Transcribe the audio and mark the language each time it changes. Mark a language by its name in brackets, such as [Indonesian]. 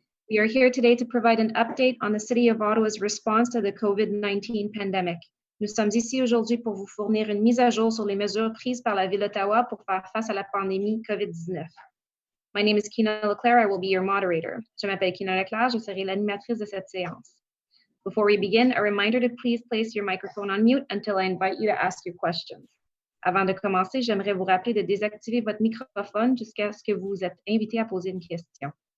[English] We are here today to provide an update on the City of Ottawa's response to the COVID-19 pandemic. [French] Nous sommes ici aujourd'hui pour vous fournir une mise à jour sur les mesures prises par la Ville d'Ottawa pour faire face à la pandémie COVID-19. [English] My name is Kina Leclerc. I will be your moderator. [French] Je m'appelle Kina Leclerc. Je serai l'animatrice de cette séance. [English] Before we begin, a reminder to please place your microphone on mute until I invite you to ask your questions. [French] Avant de commencer, j'aimerais vous rappeler de désactiver votre microphone jusqu'à ce que vous êtes invité à poser une question.